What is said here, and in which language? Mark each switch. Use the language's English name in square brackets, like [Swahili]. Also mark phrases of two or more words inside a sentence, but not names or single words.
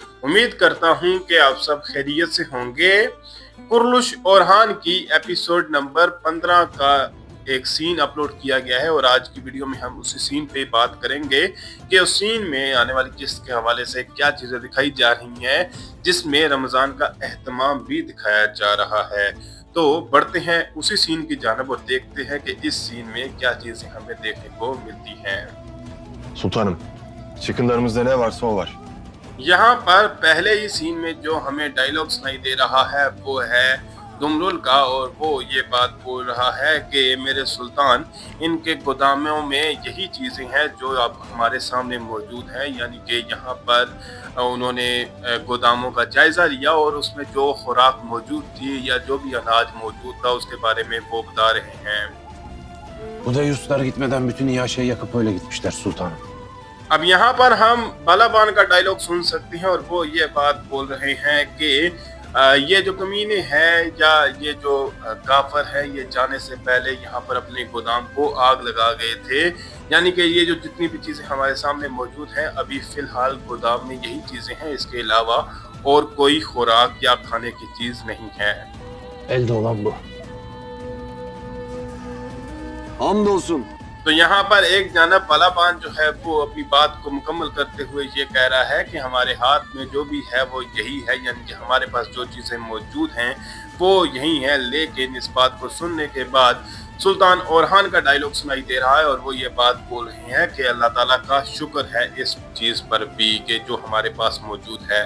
[Urdu] امید کرتا ہوں کہ آپ سب خیریت سے ہوں گے۔ کرولش اورحان کی ایپیسوڈ نمبر 15 کا ایک سین اپلوڈ کیا گیا ہے اور آج کی ویڈیو میں ہم اسی سین پہ بات کریں گے کہ اس سین میں آنے والی قسط کے حوالے سے کیا چیزیں دکھائی جا رہی ہیں جس میں رمضان کا اہتمام بھی دکھایا جا رہا ہے. تو بڑھتے ہیں اسی سین کی جانب اور دیکھتے ہیں کہ اس سین میں کیا چیزیں ہمیں دیکھنے کو ملتی ہیں. [Turkish] Sultanım, çıkınlarımızda ne varsa o var. [Urdu] یہاں پر پہلے ہی سین میں جو ہمیں ڈائیلاگ سنائی دے رہا ہے وہ ہے دمرل کا اور وہ یہ بات بول رہا ہے کہ میرے سلطان، ان کے گوداموں میں یہی چیزیں ہیں جو اب ہمارے سامنے موجود ہیں. یعنی کہ یہاں پر انہوں نے گوداموں کا جائزہ لیا اور اس میں جو خوراک موجود تھی یا جو بھی اناج موجود تھا اس کے بارے میں وہ بتا رہے ہیں. [Turkish] Bu da Yusuflar gitmeden bütün İHŞ'yi yakıp öyle gitmişler sultanım. [Urdu] اب یہاں پر ہم بالابان کا ڈائیلاگ سن سکتے ہیں اور وہ یہ بات بول رہے ہیں کہ یہ جو کمینے ہیں یا یہ جو کافر ہے یہ جانے سے پہلے یہاں پر اپنے گودام کو آگ لگا گئے تھے. یعنی کہ یہ جو جتنی بھی چیزیں ہمارے سامنے موجود ہیں ابھی فی الحال گودام میں یہی چیزیں ہیں، اس کے علاوہ اور کوئی خوراک یا کھانے کی چیز نہیں ہے. [Turkish] Elde olan bu. Hamdolsun. [Urdu] تو یہاں پر ایک جانب بالابان جو ہے وہ اپنی بات کو مکمل کرتے ہوئے یہ کہہ رہا ہے کہ ہمارے ہاتھ میں جو بھی ہے وہ یہی ہے، یعنی کہ ہمارے پاس جو چیزیں موجود ہیں وہ یہی ہیں. لیکن اس بات کو سننے کے بعد سلطان اورحان کا ڈائیلاگ سنائی دے رہا ہے اور وہ یہ بات بول رہے ہیں کہ اللہ تعالیٰ کا شکر ہے اس چیز پر بھی کہ جو ہمارے پاس موجود ہے.